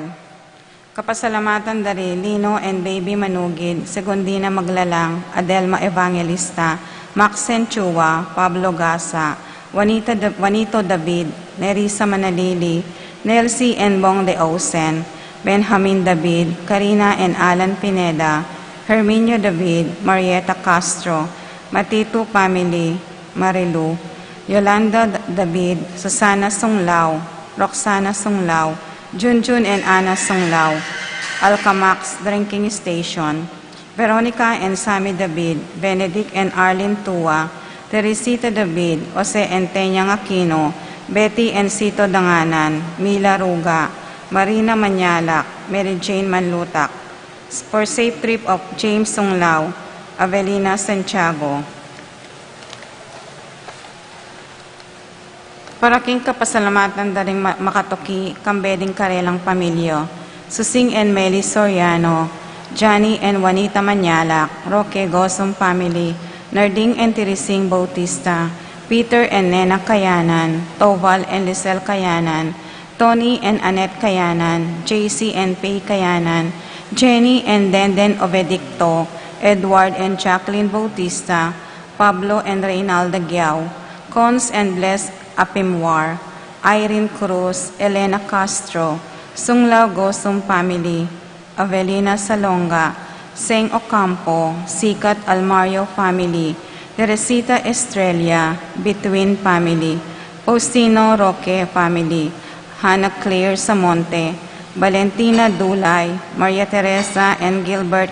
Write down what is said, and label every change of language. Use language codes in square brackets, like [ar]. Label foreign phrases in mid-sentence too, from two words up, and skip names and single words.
[pam] Kapasalamatan dari Lino and Baby Manugid, Segundina Maglalang, Adelma Evangelista, Maxen Chua, Pablo Gasa, Juanito David, Nerissa Manalili, Nelsie and Bong de Osen, Benjamin David, Karina and Alan Pineda, Herminio David, Marieta Castro, Matito Family, Marilu, Yolanda David, Susana Sunglao, Roxana Sunglao, Junjun and Ana Sunglao, Alcamax Drinking Station, Veronica and Sammy David, Benedict and Arlene Tua, Teresita David, Jose and Tenyang Aquino, Betty and Sito Danganan, Mila Ruga, Marina Manyalak, Mary Jane Manlutak, [en] for safe trip of [pam] James Sunglao, Avelina Santiago. Paraking kapasalamatan daring Makatoki, Kambeding Karelang Pamilyo, Susing and Meli Soriano, Johnny and Juanita Manyalak, Roque Gosum Family, Narding and Teresing Bautista, Peter and Nena Kayanan, Toval and Lisel Kayanan, Tony and Annette Kayanan, JC and Pay Kayanan, Jenny and Denden Obedicto, Edward and Jacqueline Bautista, Pablo and Reynalda Giao, Cons and Bless Apimwar, Irene Cruz, Elena Castro, Sunglao Gosum Family, Avelina Salonga, Seng Ocampo, Sikat Almario Family, Teresita Estrella, Between Family, Faustino Roque Family, Hannah Claire Samonte, Valentina Dulay, Maria Teresa and Gilbert